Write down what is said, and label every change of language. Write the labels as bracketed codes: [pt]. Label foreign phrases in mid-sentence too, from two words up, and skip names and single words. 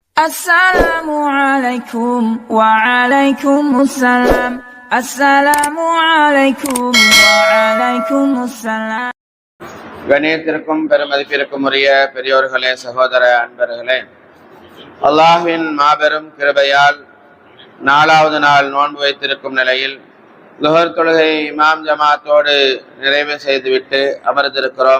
[ar] السلام عليكم وعليكم السلام. السلام عليكم وعليكم السلام. [ta] கணியத்திற்கும் பெருமதிப்பிற்கும் உரிய பெரியோர்களே, சகோதர அன்பர்களே, அல்லாஹ்வின் மாபெரும் கிருபையால் 4வது நாள் நோன்பு வைத்திருக்கும் நிலையில் லுஹர் தொழுகை இமாம் ஜமாத்தோடு நிறைவு செய்துவிட்டு அமர்ந்திருக்கிறோம்.